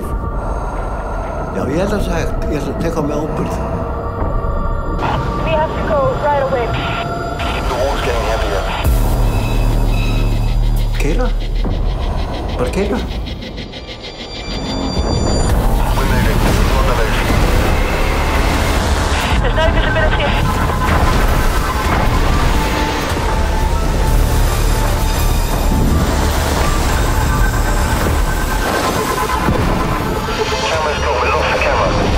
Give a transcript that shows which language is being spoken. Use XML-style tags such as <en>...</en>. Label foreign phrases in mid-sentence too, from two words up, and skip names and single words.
<is>Já, ég held að það hægt. Ég ætla að teka á mig ábyrgð.</is> <en>We have to go right away. The water's getting heavier.</en> <is>Keyra? Bara keyra?</is> <en>We're moving. We're on the move. There's no visibility. Camera's gone, we lost the camera.</en>